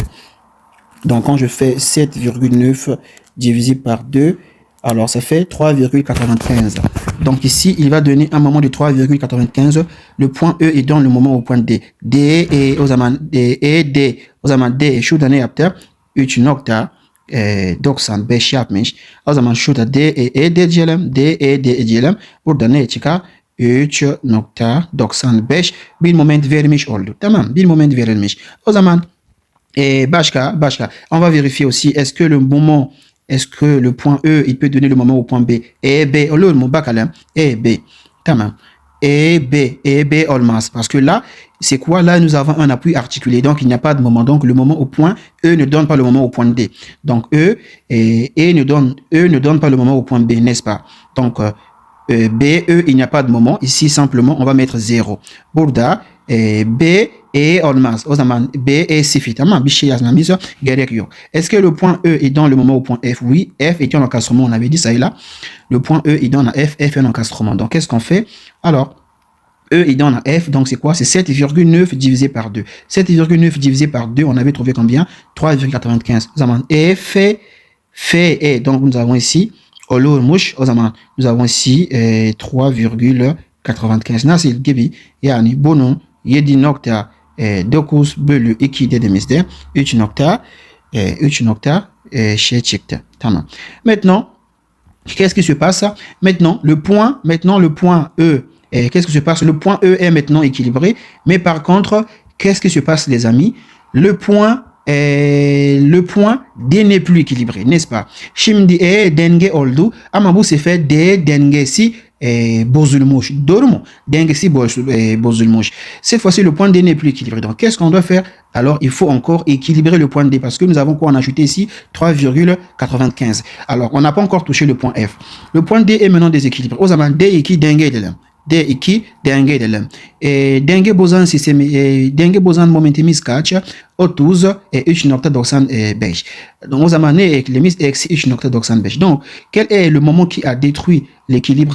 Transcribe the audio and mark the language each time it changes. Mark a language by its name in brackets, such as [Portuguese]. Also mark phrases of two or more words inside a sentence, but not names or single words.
[French] Donc, quand je fais 7,9 divisé par 2, alors ça fait 3,95. Donc, ici, il va donner un moment de 3,95. Le point E est dans le moment au point D. [Turkish] D et o zaman D şu da ne yaptı? 3,95 yapmış. O zaman şurada D diyelim. Burada ne çıkar? 3,95 bir moment vermiş oldu. Tamam, bir moment verilmiş. O zaman başka. [French] On va vérifier aussi est-ce que le point E il peut donner le moment au point B. [Turkish] B olur mu bakalım. B. Tamam. B olmaz. [French] Parce que là, c'est quoi? Là, nous avons un appui articulé. Donc, il n'y a pas de moment. Donc, le moment au point E ne donne pas le moment au point D. Donc, E ne donne pas le moment au point B, n'est-ce pas? Donc, B, E, il n'y a pas de moment. Ici, simplement, on va mettre 0. [Turkish] Burada, B olmaz. O zaman B sıfır. Tamam, bir şey yazmamıza gerek yok. [French] Est-ce que le point E est dans le moment au point F? Oui, F est un encastrement. On avait dit ça et là. Le point E est dans la F est un encastrement. Donc, qu'est-ce qu'on fait? Alors, E est dans la F, donc c'est quoi? C'est 7,9 divisé par 2. 7,9 divisé par 2, on avait trouvé combien? 3,95. [Turkish] O zaman fait. [French] Donc, nous avons ici, [Turkish] olurmuş. O zaman, [French] nous avons ici 3,95. [Turkish] Nasıl gibi? Yani bunun 7,9 9 bölü 2 dediğimizde 3 nokta şey çıktı. Tamam. [French] Maintenant, qu'est-ce qui se passe? Maintenant, le point E, qu'est-ce qui se passe? Le point E est maintenant équilibré, mais par contre, qu'est-ce qui se passe, les amis? Le point D n'est plus équilibré, n'est-ce pas? [Turkish] Şimdi denge oldu ama bu sefer D dengesi bozulmuş. Doğru mu? Dengesi bozulmuş. [French] Cette fois-ci, le point D n'est plus équilibré. Donc, qu'est-ce qu'on doit faire? Alors, il faut encore équilibrer le point D parce que nous avons quoi? On a ajouté ici 3,95. Alors, on n'a pas encore touché le point F. Le point D est maintenant déséquilibré. [Turkish] O zaman D2 denge edelim. D2 denge edelim. Denge bozan sistemi, denge bozan momentimiz kaç? 30 3.95. Donc, o zaman ne eklemiş? Eksi 3.95. [French] Donc, quel est le moment qui a détruit l'équilibre?